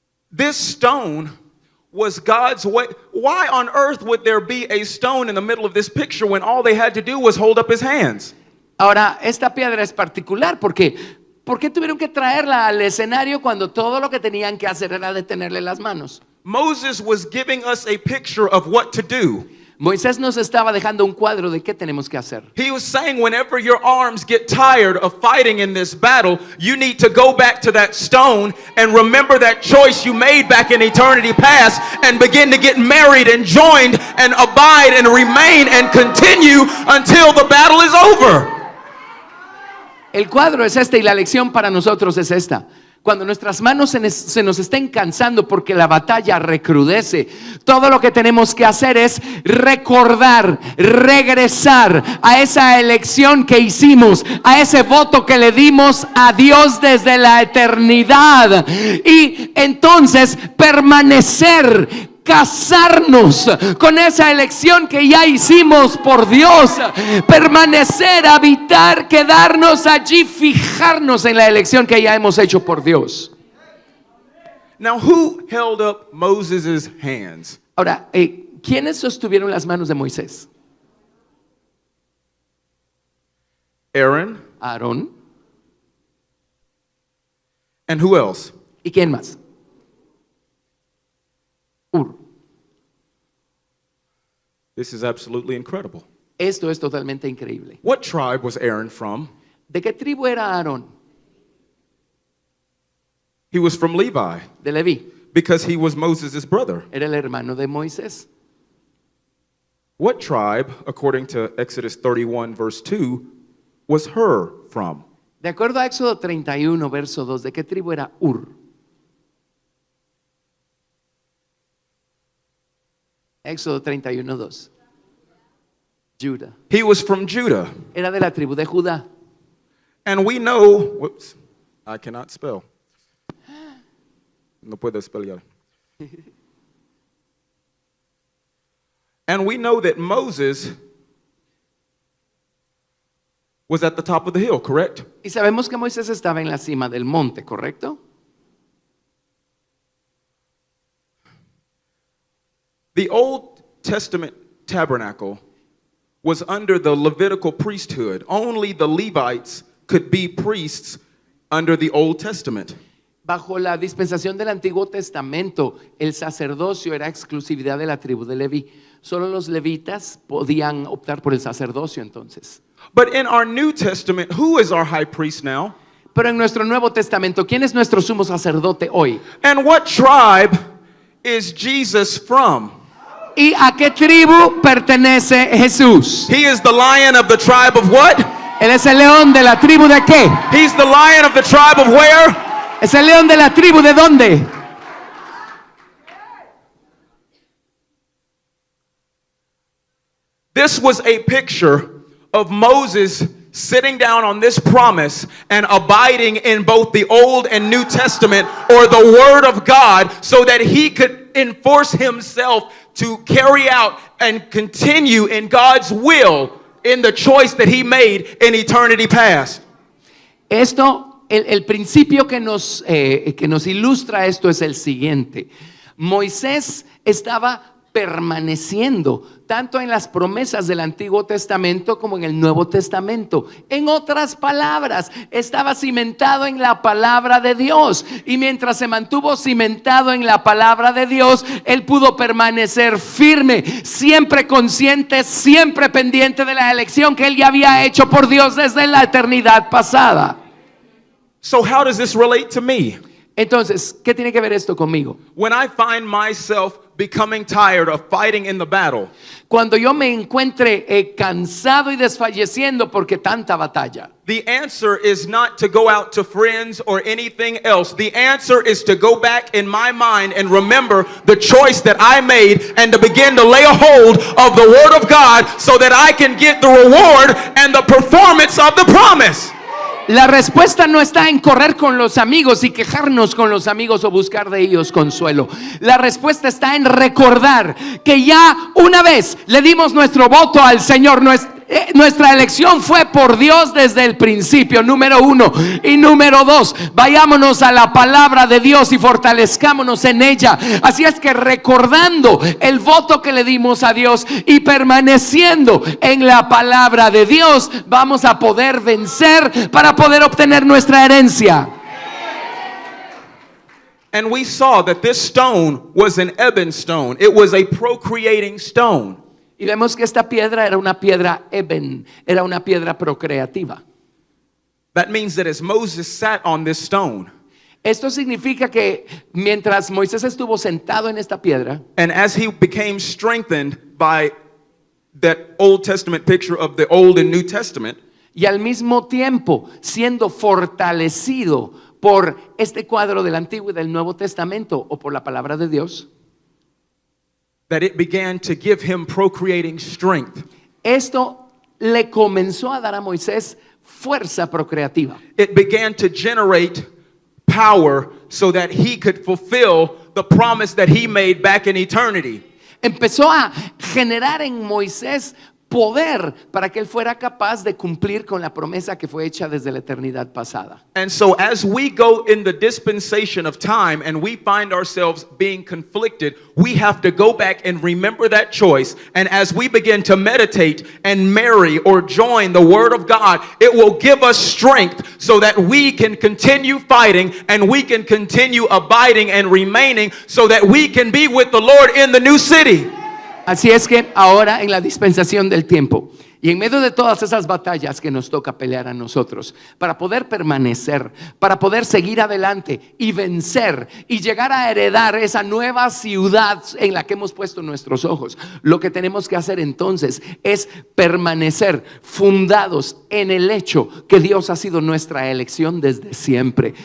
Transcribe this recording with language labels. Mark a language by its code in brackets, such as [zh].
[en] This stone was God's way. Why on earth would there be a stone in the middle of this picture when all they had to do was hold up his hands? [es] Ahora, esta piedra es particular porque ¿por qué tuvieron que traerla al escenario cuando todo lo que tenían que hacer era detenerle las manos? [en] Moses was giving us a picture of what to do. [es] Moisés nos estaba dejando un cuadro de qué tenemos que hacer. [en] He was saying whenever your arms get tired of fighting in this battle, you need to go back to that stone and remember that choice you made back in eternity past and begin to get married and joined and abide and remain and continue until the battle is over. [es] El cuadro es este y la lección para nosotros es esta. Cuando nuestras manos se nos estén cansando porque la batalla recrudece, todo lo que tenemos que hacer es recordar, regresar a esa elección que hicimos, a ese voto que le dimos a Dios desde la eternidad y entonces permanecer, casarnos con esa elección que ya hicimos por Dios, permanecer, habitar, quedarnos allí, fijarnos en la elección que ya hemos hecho por Dios. [en] Now, who held up Moses' hands? [es] Ahora, ¿quiénes sostuvieron las manos de Moisés? [en] Aaron. [es] Aarón. [en] And who else? [es] ¿Y quién más? Ur. [en] This is absolutely incredible. [es] Esto es totalmente increíble. [en] What tribe was Aaron from? [es] ¿De qué tribu era Aarón? [en] He was from Levi [es] De Leví. [en] because he was Moses' brother. [es] Era el hermano de Moisés. [en] What tribe, according to Exodus 31, verse 2, was Hur from? [es] De acuerdo a Éxodo 31, verso 2, ¿de qué tribu era Ur? Éxodo 31, 2. Judah. [en] He was from Judah. [es] Era de la tribu de Judá. [en] And we know, whoops, I cannot spell. [es] No puedo spellar. [en] And we know that Moses was at the top of the hill, correct? [es] Y sabemos que Moisés estaba en la cima del monte, ¿correcto? [en] The Old Testament tabernacle was under the Levitical priesthood. Only the Levites could be priests under the Old Testament. [es] Bajo la dispensación del Antiguo Testamento, el sacerdocio era exclusividad de la tribu de Leví. Solo los levitas podían optar por el sacerdocio entonces. [en] But in our New Testament, who is our high priest now? [es] Pero en nuestro Nuevo Testamento, ¿quién es nuestro sumo sacerdote hoy? [en] And what tribe is Jesus from? [es] ¿Y a qué tribu pertenece Jesús? [en] He is the lion of the tribe of what? [es] Él es el león de la tribu de qué? [en] He's the lion of the tribe of where? [es] Es el león de la tribu de dónde? [en] This was a picture of Moses sitting down on this promise and abiding in both the Old and New Testament, or the Word of God, so that he could enforce himself to carry out and continue in God's will in the choice that he made in eternity past. [es] Esto, el principio que nos ilustra esto es el siguiente. Moisés estaba permaneciendo tanto en las promesas del Antiguo Testamento como en el Nuevo Testamento. En otras palabras, estaba cimentado en la palabra de Dios, y mientras se mantuvo cimentado en la palabra de Dios, él pudo permanecer firme, siempre consciente, siempre pendiente de la elección que él ya había hecho por Dios desde la eternidad pasada. [en] So how does this relate to me? [es] Entonces, ¿qué tiene que ver esto conmigo? [en] When I find myself becoming tired of fighting in the battle, [es] Cuando yo me encuentre cansado y desfalleciendo porque tanta batalla, [en] the answer is not to go out to friends or anything else. The answer is to go back in my mind and remember the choice that I made, and to begin to lay a hold of the Word of God so that I can get the reward and the performance of the promise. [es] la respuesta no está en correr con los amigos y quejarnos con los amigos o buscar de ellos consuelo. La respuesta está en recordar que ya una vez le dimos nuestro voto al Señor. Nuestra elección fue por Dios desde el principio, número uno. Y número dos, vayámonos a la palabra de Dios y fortalezcámonos en ella. Así es que recordando el voto que le dimos a Dios y permaneciendo en la palabra de Dios, vamos a poder vencer para poder obtener nuestra herencia. [en] And we saw that this stone was an ebon stone. It was a procreating stone. [es] Y vemos que esta piedra era una piedra eben, era una piedra procreativa. [en] That means that as Moses sat on this stone, [es] Esto significa que mientras Moisés estuvo sentado en esta piedra, [en] and as he became strengthened by that Old Testament picture of the Old and New Testament, [es] y al mismo tiempo siendo fortalecido por este cuadro del Antiguo y del Nuevo Testamento, o por la palabra de Dios, [en] that it began to give him procreating strength. [es] esto le comenzó a dar a Moisés fuerza procreativa. [en] It began to generate power so that he could fulfill the promise that he made back in eternity. [es] Empezó a generar en Moisés poder para que él fuera capaz de cumplir con la promesa que fue hecha desde la eternidad pasada. [en] And so as we go in the dispensation of time and we find ourselves being conflicted, we have to go back and remember that choice. And as we begin to meditate and marry or join the Word of God, it will give us strength so that we can continue fighting and we can continue abiding and remaining so that we can be with the Lord in the new city. [es] Así es que ahora en la dispensación del tiempo y en medio de todas esas batallas que nos toca pelear a nosotros, para poder permanecer, para poder seguir adelante y vencer y llegar a heredar esa nueva ciudad en la que hemos puesto nuestros ojos, lo que tenemos que hacer entonces es permanecer fundados en el hecho que Dios ha sido nuestra elección desde siempre.